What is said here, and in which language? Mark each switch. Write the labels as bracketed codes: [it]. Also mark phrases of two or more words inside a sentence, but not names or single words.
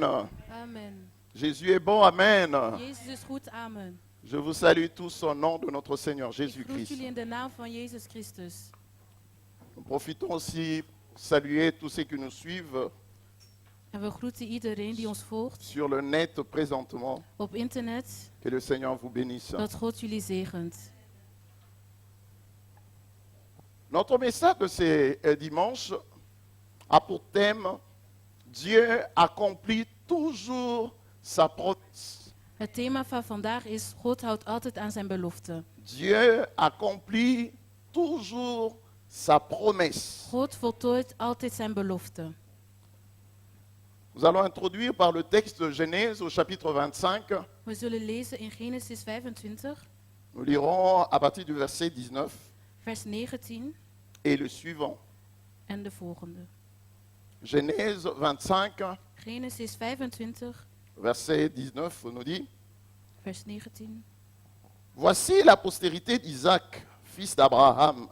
[fr] Amen. Jésus est bon. Amen. [nl] Jezus is goed. Amen. [fr] Je vous salue tous au nom de notre Seigneur [nl] Ik groet [fr] Jésus-Christ. [nl] jullie in de naam van Jezus Christus. [fr] Nous profitons aussi pour saluer tous ceux qui nous suivent [nl] En we groeten iedereen die ons volgt [fr] sur le net présentement. [nl] op internet. [fr] Que le Seigneur vous bénisse. [nl] Dat God jullie zegent. [fr] Notre message de ce dimanche a pour thème Dieu accomplit toujours sa promesse. [nl] Het thema van vandaag is God houdt altijd aan zijn belofte. [fr] Dieu accomplit toujours sa promesse. [nl] God voltooit altijd zijn belofte. [fr] Nous allons introduire par le texte de Genèse au chapitre 25. [nl] We zullen lezen in Genesis 25, [fr] Nous lirons à partir du verset 19 [nl] vers 19 [fr] et le suivant. [nl] en de volgende. [fr] Genèse 25, [nl] Genesis 25, [fr] verset 19 nous dit: [nl] vers 19. [fr] Voici la postérité d'Isaac, fils d'Abraham.